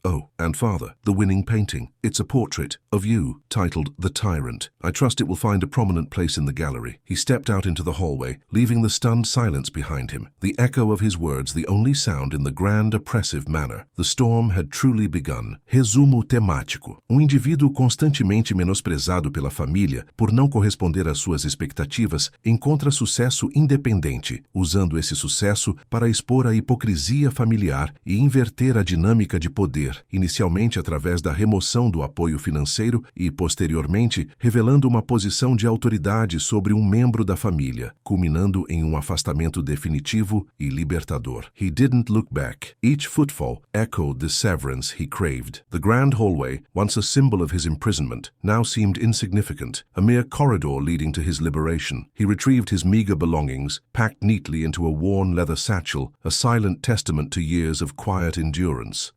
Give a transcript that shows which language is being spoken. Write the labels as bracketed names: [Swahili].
[English] Oh, and Father, the winning painting. It's a portrait of you, titled The Tyrant. I trust it will find a prominent place in the gallery. He stepped out into the hallway, leaving the stunned silence behind him. The echo of his words the only sound in the grand, oppressive manner. The storm had truly begun. [Portuguese] Resumo temático. Indivíduo constantemente menosprezado pela família por não corresponder às suas expectativas encontra sucesso independente, usando esse sucesso para expor a hipocrisia familiar e inverter a dinâmica de poder, inicialmente através da remoção do apoio financeiro e, posteriormente, revelando uma posição de autoridade sobre um membro da família, culminando em um afastamento definitivo e libertador. [English] He didn't look back. Each footfall echoed the severance he craved. The grand hallway, once a symbol of his imprisonment, now seemed insignificant, a mere corridor leading to his liberation. He retrieved his meager belongings, packed neatly into a worn leather satchel, a silent testament to years of quiet endurance.